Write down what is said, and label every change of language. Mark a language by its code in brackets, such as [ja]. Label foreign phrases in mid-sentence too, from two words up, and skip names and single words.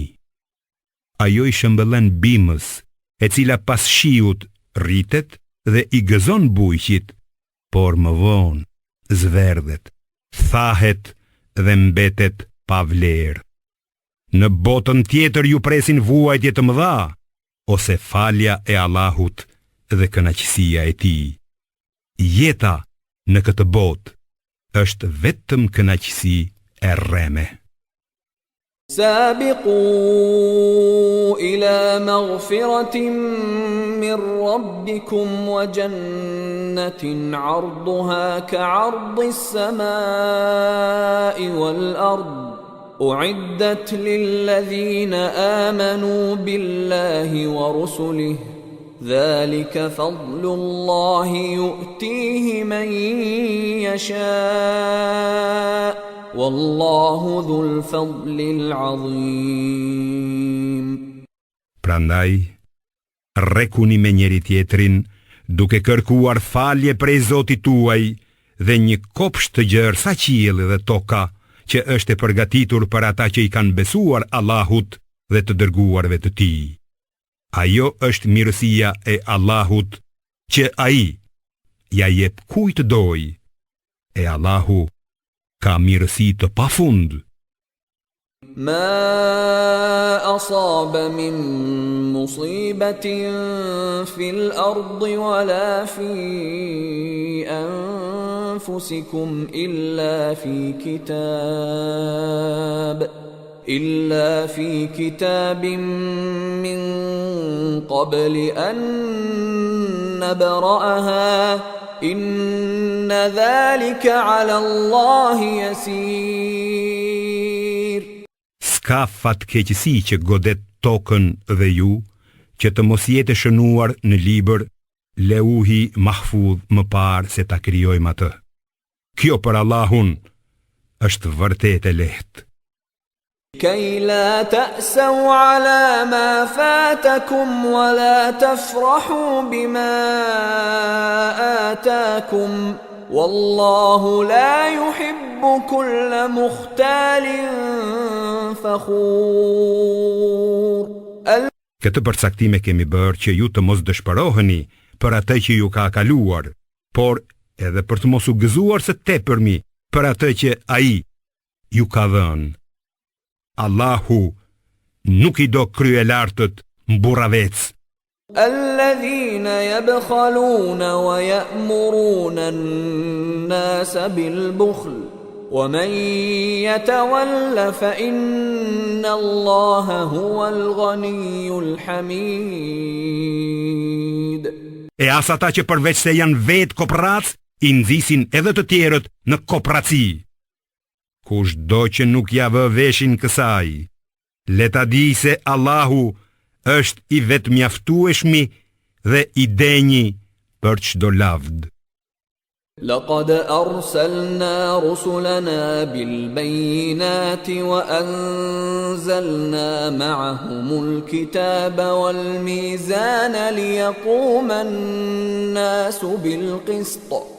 [sq] Ajo i shëmbëllen bimës, e cila pas shiut rritet dhe i gëzon bujqit, por më vonë zverdhet, thahet dhe mbetet pa vlerë. Në botën tjetër ju presin vuajtje të mëdha, ose falja e Allahut dhe kënaqësia e tij. Jeta në këtë botë është vetëm kënaqësi e rreme. [ar] سابقوا إلى مغفرة من ربكم وجنة عرضها كعرض السماء والأرض أعدت للذين آمنوا بالله ورسله ذلك فضل الله يؤتيه من يشاء والله ذو الفضل العظيم. [sq] Prandaj, rrekuni me njëri tjetrin, duke kërkuar falje prej Zotit tuaj dhe një kopsht të gjerë sa qielli dhe toka, që është e përgatitur për ata që i kanë besuar Allahut dhe të dërguarve të tij. Ajo është mirësia e Allahut, që ai ja jep kujt doj, e Allahu ka mirësi të pafund. [ar] ما أصاب من مصيبة في الأرض ولا في أنفسكم إلا في كتاب من قبل أن نبرأها إن ذلك على الله يسير. [sq] Ska fatkeqësi që godet tokën dhe ju, që të mos jetë shënuar në libër, [ar] لوح محفوظ [sq] më parë se ta krijojmë atë. Kjo për Allahun është vërtet e lehtë. [ar] كي لا تأسوا على ما فاتكم ولا تفرحوا بما آتاكم والله لا يحب كل مختال فخور. [sq] Këtë përcaktime kemi bërë që ju të mos dëshpëroheni për atë që ju ka kaluar, por edhe për të mos u gëzuar së tepërmi për atë që ai ju ka dhënë. Allahu nuk i do kryelartët mburravec. [ar] الذين يبخلون ويأمرون الناس بالبخل ومن يتول فإن الله هو الغني الحميد. [sq] E as ata që përveç se janë vetë koprac, i nxisin edhe të tjerët në kopraci. Kushdo që nuk ja vë veshin kësaj, le ta di se Allahu është i vetëmjaftueshmi dhe i denjë për çdo lavd. [ar] لقد أرسلنا رسلنا بالبينات وأنزلنا معهم الكتاب والميزان ليقوم الناس بالقسط